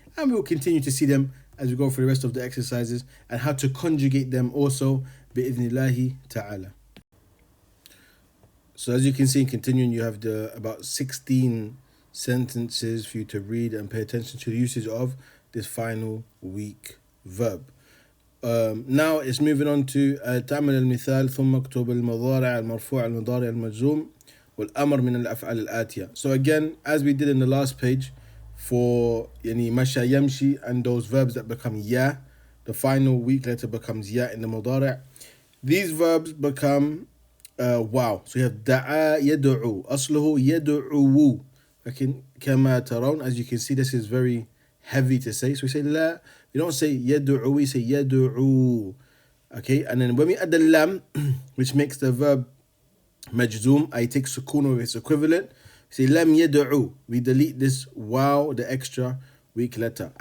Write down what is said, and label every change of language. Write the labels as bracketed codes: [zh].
[en] And we will continue to see them as we go through the rest of the exercises and how to conjugate them also, [ar] bi'idhnillahi ta'ala. [en] So as you can see, in continuing, you have the about 16 sentences for you to read and pay attention to the usage of this final weak verb. Now it's moving on to [ar] تعمل المثال ثم اكتب المضارع المرفوع المضارع المجزوم والأمر من الأفعال الآتية. [en] So again, as we did in the last page for [ar] يعني مشى يمشي [en] and those verbs that become ya, the final weak letter becomes ya in the مضارع. These verbs become wow. So you have [ar] دعا يدعو أصله يدعو. لكن كما ترون, [en] as you can see, this is very heavy to say. So we say لا, you don't say يدعو, we say يدعو. Okay, and then when we add the lam, which makes the verb majzoom, I take sukun or its equivalent, we say [ar] lam yad'u, [en] we delete this wow, the extra weak letter.